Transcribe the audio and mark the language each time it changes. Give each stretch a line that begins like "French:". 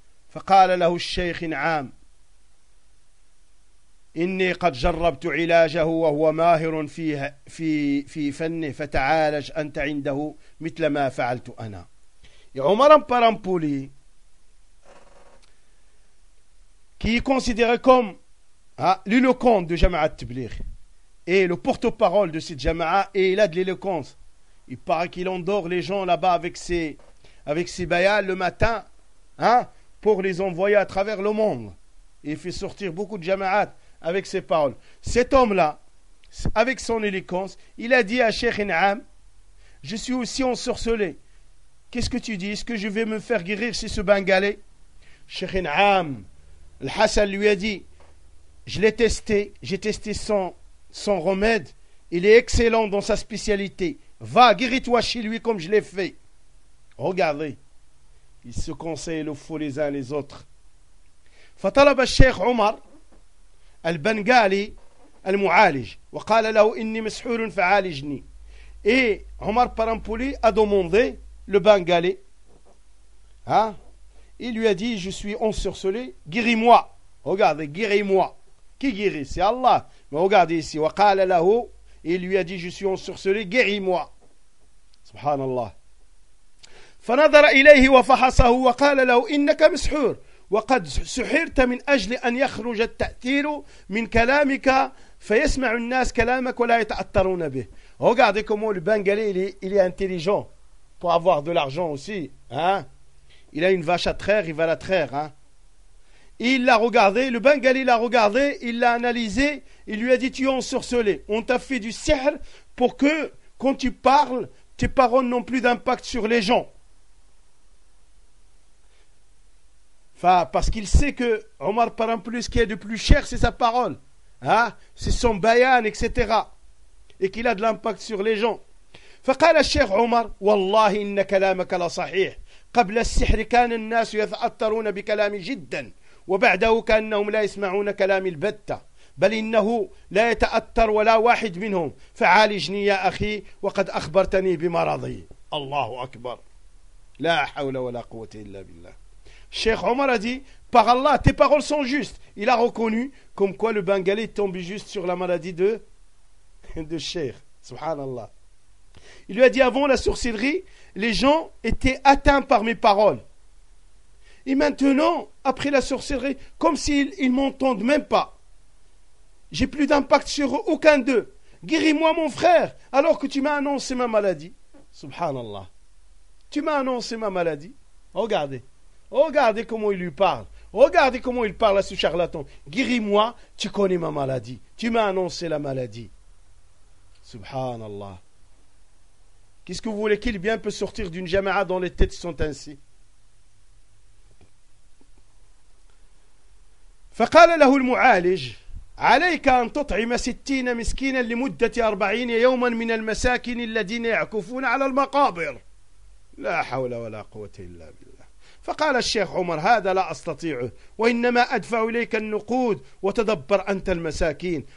Arabic: فقال له الشيخ نعام إني قد جربت علاجه وهو ماهر في فنه فتعالج أنت عنده مثل ما فعلت أنا.
French: عمر بارامبولي كي considéré comme l'éloquent de جماعة التبليغ et le porte-parole de cette jamaa, et il a de l'éloquence. Il paraît qu'il endort les gens là-bas avec ses bayas le matin, hein, pour les envoyer à travers le monde. Il fait sortir beaucoup de jamaat avec ses paroles. Cet homme-là, avec son éloquence, il a dit à Cheikh Naam, je suis aussi ensorcelé. Qu'est-ce que tu dis? Est-ce que je vais me faire guérir si ce Bengalais? Cheikh Inam, Al-Hassan lui a dit, je l'ai testé, j'ai testé son remède, il est excellent dans sa spécialité. Va, guéris-toi chez lui comme je l'ai fait. Regardez, ils se conseillent le faux les uns les autres.
Arabic: فطلب الشيخ عمر البنغالي المعالج وقال له إني مسحور فعالجني.
French: Et Omar Parampoli a demandé le Bengali. Hein? Il lui a dit, je suis ensorcelé, guéris-moi. Regardez, guéris-moi. Qui guérit? C'est Allah. Mais regardez ici.
Arabic: وقال له,
French: il lui a dit, je suis ensorcelé, guéris-moi.
Arabic: Subhanallah. فنظر إليه وفحصه وقال له إنك مسحور. وقد سحرت من أجل أن يخرج التأثير من كلامك فيسمع الناس كلامك ولا يتأثرون به.
French: Regardez comment le Bengali il est intelligent pour avoir de l'argent aussi, hein? Il a une vache à traire, il va la traire, hein? Il l'a regardé, le Bengali l'a regardé, il l'a analysé, il lui a dit, tu es ensorcelé, on t'a fait du sihr pour que quand tu parles, tes paroles n'ont plus d'impact sur les gens. Enfin, parce qu'il sait que Omar Parampoli, ce qui est de plus cher, c'est sa parole. Hein? C'est son bayan, etc. Et qu'il a de l'impact sur les gens.
Arabic: فقال الشيخ عمر والله إن كلامك لصحيح قبل السحر كان الناس يتأثرون بكلامي جدا وبعده كأنهم لا يسمعون كلامي البتة بل إنه لا يتأثر ولا واحد منهم فعالجني يا أخي وقد أخبرتني بمرضي. الله أكبر لا حول ولا قوة إلا بالله.
French: الشيخ عمر a dit, par Allah, tes paroles sont justes. Il a reconnu comme quoi le Bengali tombe juste sur la maladie de Cheikh. Subhanallah. Il lui a dit, avant la sorcellerie, les gens étaient atteints par mes paroles. Et maintenant, après la sorcellerie, comme s'ils ne m'entendent même pas. J'ai plus d'impact sur aucun d'eux. Guéris-moi mon frère, alors que tu m'as annoncé ma maladie. Subhanallah. Tu m'as annoncé ma maladie. Regardez. Regardez comment il lui parle. Regardez comment il parle à ce charlatan. Guéris-moi, tu connais ma maladie. Tu m'as annoncé la maladie. Subhanallah. Qu'est-ce que vous voulez? Quel bien peut sortir d'une jama'a dont les têtes sont ainsi?
Arabic: فقال له المعالج عليك أن تطعم 60 مسكينا لمدة 40 يوما من المساكين الذين يعكفون على المقابر. لا حول ولا قوة إلا بالله. فقال الشيخ عمر هذا لا أستطيعه وإنما أدفع إليك النقود وتدبر أنت المساكين.